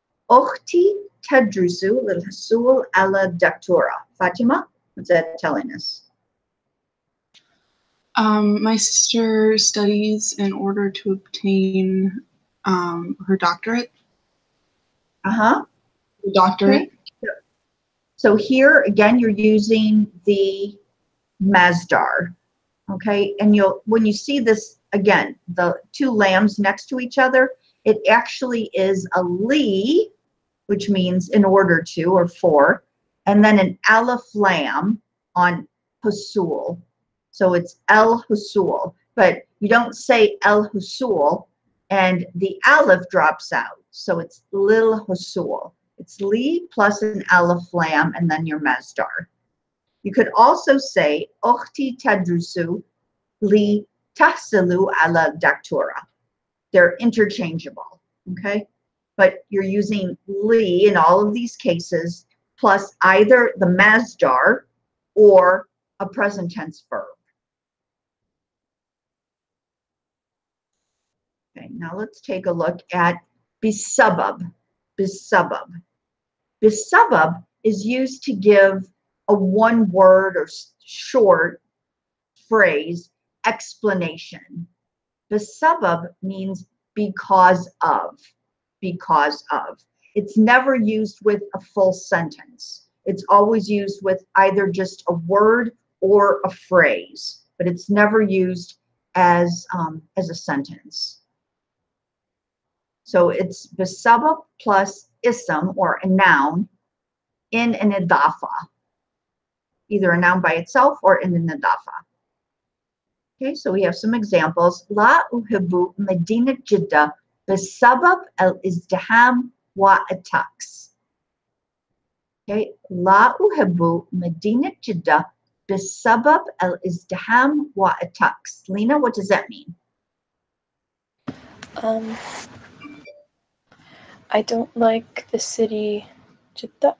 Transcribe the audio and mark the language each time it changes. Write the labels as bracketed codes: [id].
[ar] أختي تدرس للحصول على الدكتوراه. [en] Fatima, what's that telling us? My sister studies in order to obtain her doctorate. Doctorate. Okay. So here again, you're using the masdar. Okay, and when you see this again, the two lambs next to each other, it actually is a li, which means in order to or for, and then an aleph lam on husul. So it's el husul, but you don't say el husul and the aleph drops out. So it's lil husul. It's li plus an aleph lam and then your masdar. You could also say [ar] أختي تدرس لتحصل على الدكتوراه. [en] They're interchangeable, okay? But you're using li in all of these cases plus either the masdar or a present tense verb. Okay, now let's take a look at bisabab. Bisabab. Bisabab is used to give a one word or short phrase explanation. Bisabab means because of. Because of. It's never used with a full sentence. It's always used with either just a word or a phrase, but it's never used as a sentence. So it's bisabab plus ism or a noun in an idafa, either a noun by itself or in an idafa. Okay, so we have some examples. [ar] لا أحب مدينة جدة بسبب الازدحام والتاكس. Okay, لا أحب مدينة جدة بسبب الازدحام والتاكس. [en] Lena, what does that mean? I don't like the city Jeddah.